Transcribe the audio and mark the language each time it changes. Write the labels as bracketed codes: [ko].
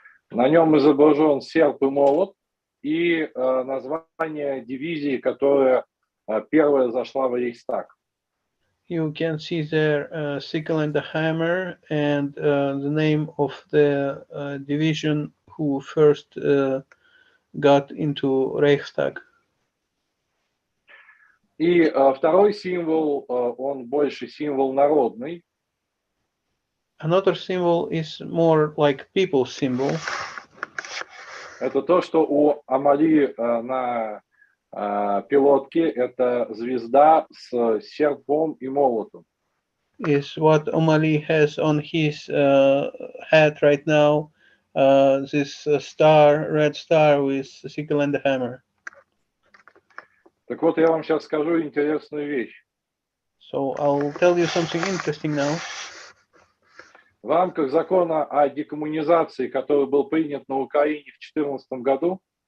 [ru] На нем изображен серп и молот и название дивизии, которая первая зашла в Рейхстаг. [en] You can see there sickle and the hammer and the name of the division who first got into Reichstag. [ru] И второй символ, он больше символ народный. [en] Another symbol is more like people's symbol. [ru] Это то, что у Omali на пилотке это звезда с серпом и молотом. [en] Is what Omali has on his hat right now. This star, red star with sickle and the hammer. [ru] Так вот, я вам сейчас скажу интересную вещь. [en] So I'll tell you something interesting now. [ru] В рамках закона о декоммунизации, который был принят на Украине в 2014 году,